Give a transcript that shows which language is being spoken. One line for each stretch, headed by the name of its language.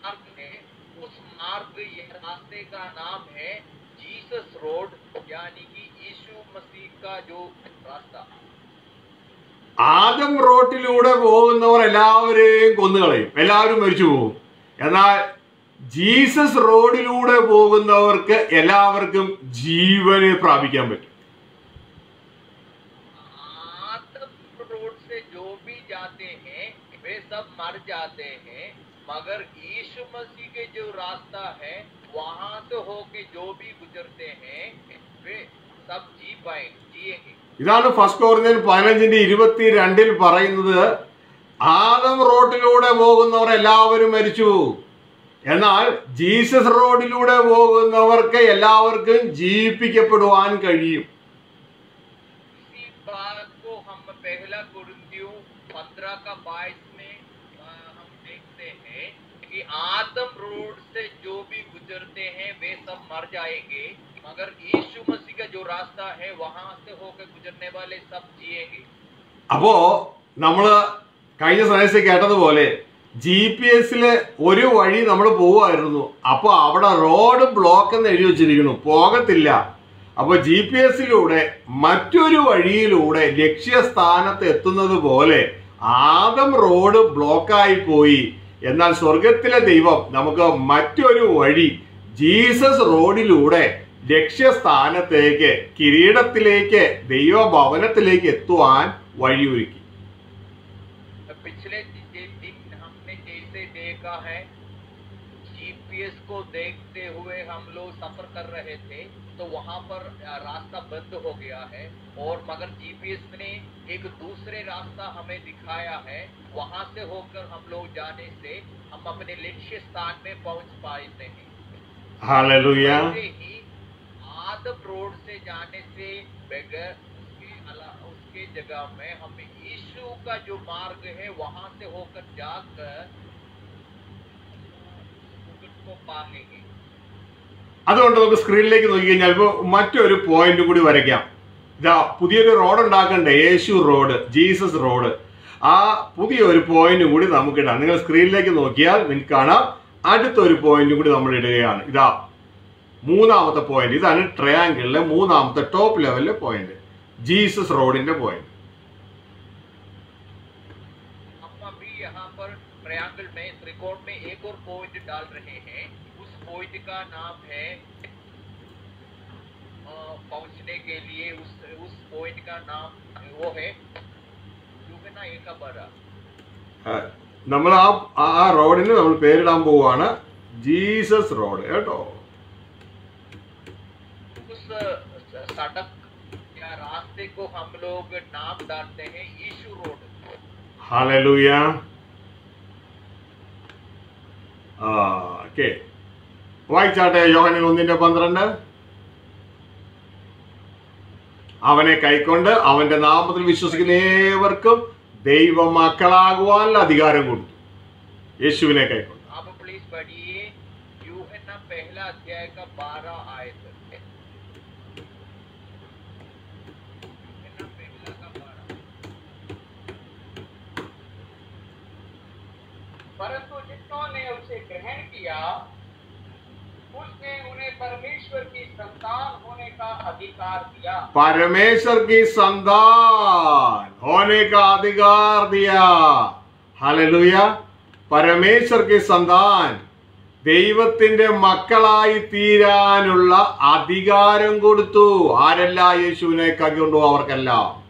Hindi: रास्ते का नाम है जीसस रोड, यानी कि यीशु मसीह का जो रास्ता।
Malayalam: ആദം റോട്ടിലൂടെ പോകുന്നവർ എല്ലാവരെയും കൊന്നുകളയും, എല്ലാവരും മരിച്ചു പോകും. എന്നാൽ ജീസസ് റോഡിലൂടെ പോകുന്നവർക്ക് എല്ലാവർക്കും ജീവനെ പ്രാപിക്കാൻ പറ്റും.
Hindi: आदम रोड से जो भी जाते हैं वे सब मर जाते हैं, मगर यीशु मसीह के जो रास्ता है वहां से होके जो भी गुजरते हैं वे सब जिएंगे।
Malayalam: ഇതാണ് ഫസ്റ്റ് കൊരിന്ത്യർ 15:22 പറയുന്നത്. ആദം റോഡിലൂടെ പോകുന്നവർ എല്ലാവരും മരിച്ചു പോകും, എന്നാൽ ജീസസ് റോഡിലൂടെ പോകുന്നവർക്ക് എല്ലാവർക്കും ജീവിപ്പിക്കപ്പെടുവാൻ കഴിയും.
Hindi: इसी बात को हम पहला कुरिन्थियों 15:22 में हम देखते हैं कि आदम रोड से जो भी गुजरते हैं वे सब मर जाएंगे, मगर यीशु मसीह का जो रास्ता है वहां से होकर गुजरने वाले सब जिएंगे।
Malayalam: അപ്പോ നമ്മള് കഴിഞ്ഞ സമയത്ത് കേട്ടതുപോലെ GPS ഒരു വഴി നമ്മൾ പോവായിരുന്നു. അപ്പൊ അവിടെ റോഡ് ബ്ലോക്ക് എന്ന് എഴുതി വെച്ചിരിക്കുന്നു, പോകത്തില്ല. അപ്പൊ GPS മറ്റൊരു വഴിയിലൂടെ ലക്ഷ്യസ്ഥാനത്ത് എത്തുന്നത് പോലെ ആദം റോഡ് ബ്ലോക്കായി പോയി. എന്നാൽ സ്വർഗത്തിലെ ദൈവം നമുക്ക് മറ്റൊരു വഴി ജീസസ് റോഡിലൂടെ ലക്ഷ്യസ്ഥാനത്തേക്ക്, കിരീടത്തിലേക്ക്, ദൈവഭവനത്തിലേക്ക് എത്തുവാൻ വഴിയൊരുക്കി.
Hindi: पिछले दिन हमने जैसे देखा है, GPS को देखते हुए हम लोग सफर कर रहे थे तो वहां पर रास्ता बंद हो गया है, और मगर GPS ने एक दूसरे रास्ता हमें दिखाया है, वहां से होकर हम लोग जाने से हम अपने लक्ष्य स्थान में पहुंच पाते हैं। हालेलुया। ऐसे ही आदम रोड से जाने से बगैर उसके जगह में हम यीशु का जो मार्ग है वहां से होकर जाकर उसको पाएंगे।
Malayalam: അതുകൊണ്ട് നമുക്ക് സ്ക്രീനിലേക്ക് നോക്കി കഴിഞ്ഞാൽ ഇപ്പോൾ മറ്റൊരു പോയിന്റ് കൂടി വരയ്ക്കാം. ഇതാ പുതിയൊരു റോഡ് ഉണ്ടാക്കണ്ടേ, യേശു റോഡ്, ജീസസ് റോഡ്. ആ പുതിയൊരു പോയിന്റ് കൂടി നമുക്ക് ഇടാം. നിങ്ങൾ സ്ക്രീനിലേക്ക് നോക്കിയാൽ നിങ്ങൾക്ക് കാണാം അടുത്തൊരു പോയിന്റ് കൂടി നമ്മൾ ഇടുകയാണ്. ഇതാ മൂന്നാമത്തെ പോയിന്റ്. ഇതാണ് ട്രയാങ്കിളിലെ മൂന്നാമത്തെ ടോപ്പ് ലെവലിലെ പോയിന്റ്, ജീസസ് റോഡിന്റെ പോയിന്റ്.
Hindi: हम अभी यहाँ पर ट्रायंगल में, त्रिकोण में एक और पॉइंट डाल रहे हैं। उस पॉइंट का नाम है पहुंचने के लिए उस पॉइंट का नाम वो है यूहन्ना 1:12।
Malayalam: നമ്മൾ ആ റോഡിന് നമ്മൾ പേരിടാൻ പോവുകയാണ് ജീസസ് റോഡ് കേട്ടോ.
Hindi: उस सड़क या रास्ते को हम लोग नाम डालते हैं यीशु रोड।
Malayalam: ഹല്ലേലൂയ. ഓക്കേ, വായിച്ചാട്ടെ യോഹന്നാൻ 1:12. അവനെ കൈക്കൊണ്ട് അവന്റെ നാമത്തിൽ വിശ്വസിക്കുന്ന ഏവർക്കും ദൈവ മക്കളാകുവാനുള്ള അധികാരം കൊടുത്തു. യേശുവിനെ കൈക്കൊണ്ട്.
Hindi: आप प्लीज पढ़िए यूहन्ना 1:12 आयत। परंतु जिन्होंने उसे ग्रहण किया उसने उन्हें परमेश्वर की संतान होने का अधिकार दिया। परमेश्वर की संतान होने का अधिकार दिया. हालेलुया. परमेश्वर की संतान,
Malayalam: ദൈവത്തിന്റെ മക്കളായി തീരാനുള്ള അധികാരം കൊടുത്തു. ആരെല്ലാം യേശുവിനെ കൈക്കൊണ്ടു അവർക്കെല്ലാം.